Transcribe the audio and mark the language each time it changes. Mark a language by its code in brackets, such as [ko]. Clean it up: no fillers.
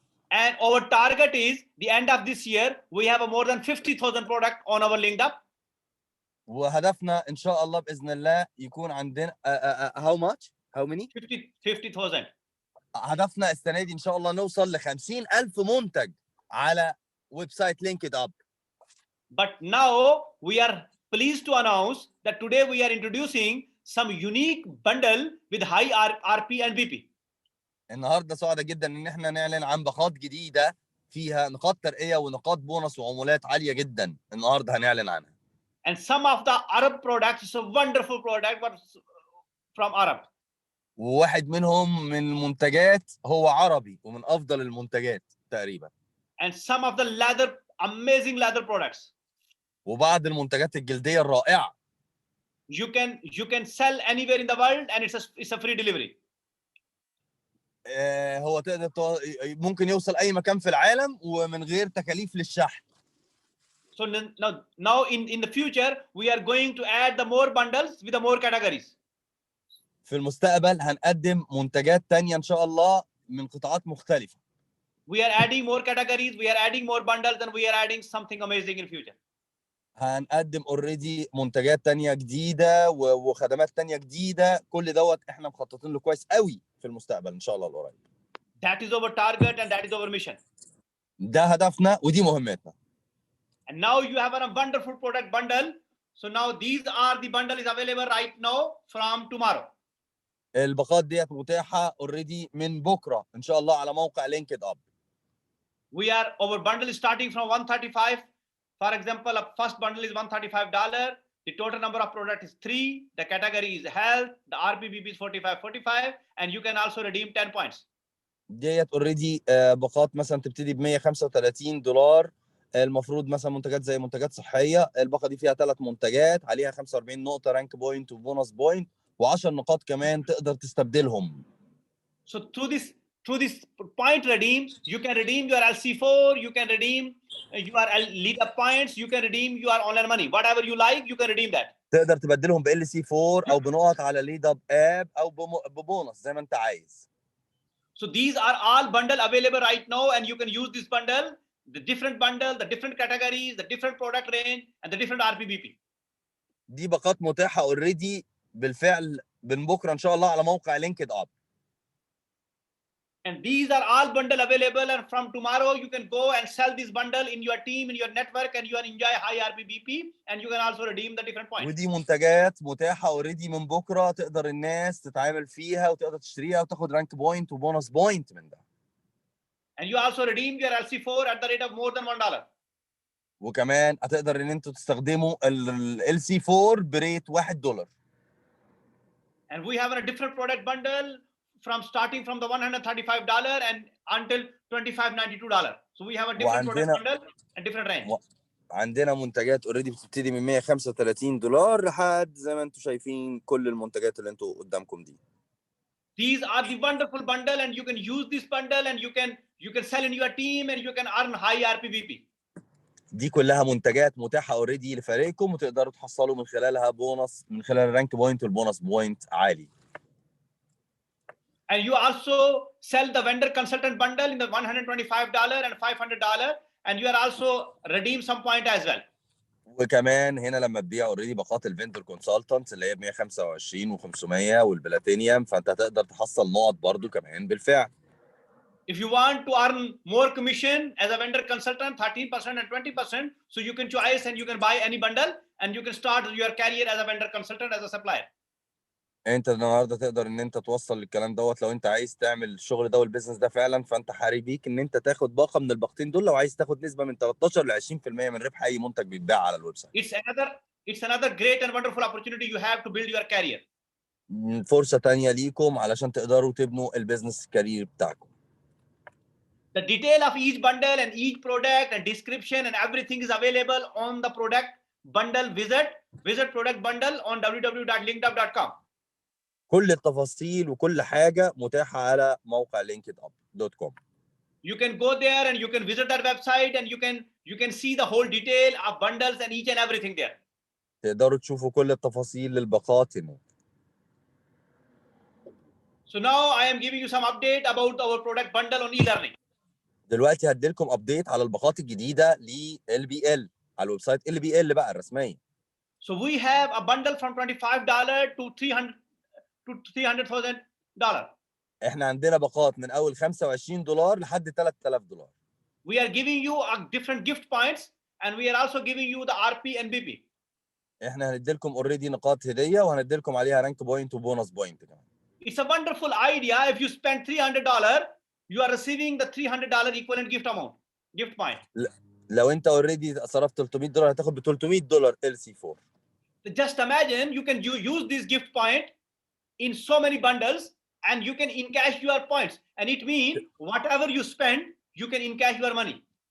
[en] And our target is the end of this year we have more than 50,000 products on our LinkedIn. [ar] وهدفنا ان شاء الله باذن الله يكون عندنا [en] how many 50,000. [ar] هدفنا السنه دي ان شاء الله نوصل ل 50,000 منتج على ويب سايت لينكد اب. [en] But now we are pleased to announce that today we are introducing some unique bundle with high RP and VP. [ar] النهارده سعداء جدا ان احنا نعلن عن باقات جديده فيها نقاط ترقيه ونقاط بونص وعمولات عاليه جدا النهارده هنعلن عنها. [en] And some of the Arab products is a wonderful product but from Arab. [ar] وواحد منهم من المنتجات هو عربي ومن افضل المنتجات تقريبا. [en] And some of the amazing leather products. [ar] وبعض المنتجات الجلديه الرائعه. [en] You can sell anywhere in the world and it's a free delivery. [ar] هو ممكن يوصل اي مكان في العالم ومن غير تكاليف للشحن. [en] So now in the future we are going to add the more bundles with the more categories. [ar] في المستقبل هنقدم منتجات تانية ان شاء الله من قطاعات مختلفة. [en] We are adding more categories, we are adding more bundles, and we are adding something amazing in future. [ar] هنقدم اوريدي منتجات تانية جديدة وخدمات تانية جديدة، كل دوت احنا مخططين له كويس قوي في المستقبل ان شاء الله القريب. [en] That is our target and that is our mission. [ar] ده هدفنا ودي مهمتنا. [en] And now you have a wonderful product bundle. So now these are the bundle is available right now from tomorrow. [ar] الباقات ديت متاحة اوريدي من بكرة ان شاء الله على موقع لينكد اب. [en] Our bundle is starting from 135. For example, a first bundle is $135. The total number of products is 3. The category is health. The RPBP is 45, and you can also redeem 10 points. [ar] ديت اوريدي باقات مثلا تبتدي ب $135. المفروض مثلا منتجات زي منتجات صحيه، الباقه دي فيها 3 منتجات عليها 45 نقطه رانك بوينت وبونص بوينت و10 نقاط كمان تقدر تستبدلهم. [en] So through this point redeem, you can redeem your LC4, you can redeem your lead up points, you can redeem your online money. Whatever you like, you can redeem that. [ar] تقدر تبدلهم ب LC4 او بنقط على ليد اب او ببونص زي ما انت عايز. [en] So these are all bundle available right now and you can use this bundle, the different bundle, the different categories, the different product range and the different RPBP. [ar] دي باقات متاحه اوريدي بالفعل من بكره ان شاء الله على موقع لينكد اب. [en] And these are all bundle available and from tomorrow you can go and sell this bundle in your team, in your network and you can enjoy high RPBP and you can also redeem the different points. [ar] ودي منتجات متاحه اوريدي من بكره تقدر الناس تتعامل فيها وتقدر تشتريها وتاخد رانك بوينت وبونص بوينت من ده. [en] And you also redeem your LC4 at the rate of more than $1. [ar] وكمان هتقدر ان انتوا تستخدموا ال LC4 بريت $1. [en] And we have a different product bundle from starting from the $135 and until $25.92. So we have a different product bundle and different range. [ar] عندنا منتجات اوريدي بتبتدي من $135 لحد زي ما انتم شايفين كل المنتجات اللي انتوا قدامكم دي. [en] These are the wonderful bundle and you can use this bundle and you can sell in your team and you can earn high RPBP. [ar] دي كلها منتجات متاحه اوريدي لفريقكم وتقدروا تحصلوا من خلالها بونص من خلال الرانك بوينت والبونص بوينت عالي. [en] And you also sell the vendor consultant bundle in the $125 and $500, and you are also redeem some point as well. [ar] وكمان هنا لما تبيع اوريدي باقات الفندر كونسلتنت اللي هي ب 125 و500 والبلاتينيوم، فانت هتقدر تحصل نقط برضو كمان بالفعل. [en] If you want to earn more commission as a vendor consultant, 13% and 20%, so you can choose and you can buy any bundle and you can start your career as a vendor consultant, as a supplier. [ar] انت النهارده تقدر ان انت توصل للكلام دوت لو انت عايز تعمل الشغل ده والبيزنس ده فعلا، فانت حري بيك ان انت تاخد باقه من الباقتين دول لو عايز تاخد نسبه من 13 ل 20% من ربح اي منتج بيتباع على الويب سايت. [en] It's another great and wonderful opportunity you have to build your career. [ar] فرصه تانية ليكم علشان تقدروا تبنوا البيزنس كارير بتاعكم. [en] The detail of each bundle and each product and description and everything is available on the product bundle. Visit product bundle on www.linkedup.com. [ar] كل التفاصيل وكل حاجه متاحه على موقع linkedup.com. [en] You can go there and you can visit that website and you can see the whole detail of bundles and each and everything there. [ar] تقدروا تشوفوا كل التفاصيل للباقات هناك. [en] So now I am giving you some update about our product bundle on e-learning. [ar] دلوقتي هديلكم ابديت على الباقات الجديده ل LBL على الويب سايت LBL بقى الرسميه. [en] So we have a bundle from $25 to $300,000. [ar] احنا عندنا باقات من اول $25 لحد $3000. [en] We are giving you a different gift points and we are also giving you the RP and BP. [ar] احنا هنديلكم اوريدي نقاط هديه وهنديلكم عليها رانك بوينت وبونص بوينت كمان. [en] It's a wonderful idea. If you spend $300, you are receiving the $300 equivalent gift amount, gift point. [ar] لو انت اوريدي صرفت $300 هتاخد ب $300 LC4. [en] Just imagine you can use this gift point in so many bundles and you can encash your points, and it means whatever you spend you can encash your money.